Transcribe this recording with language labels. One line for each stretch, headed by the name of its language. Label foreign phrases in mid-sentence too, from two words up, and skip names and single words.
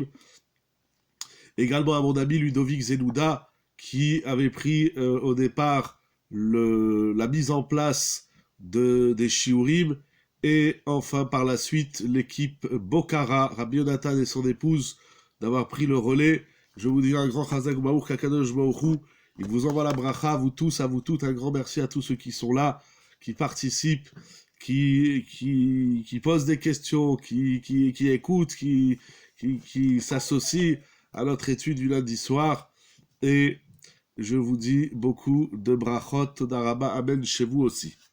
French: Également à mon ami Ludovic Zenouda, qui avait pris au départ la mise en place des shiurim, et enfin par la suite l'équipe Bokara, Rabbi Yonatan et son épouse, d'avoir pris le relais. Je vous dis un grand
Hebrew: חזק ברוך כקדוש ברוך הוא.
French: Il vous envoie la bracha, à vous tous, à vous toutes. Un grand merci à tous ceux qui sont là, qui participent, qui posent des questions, qui écoutent, qui s'associent à notre étude du lundi soir. Et je vous dis beaucoup de brachot, todaraba, amen chez vous aussi.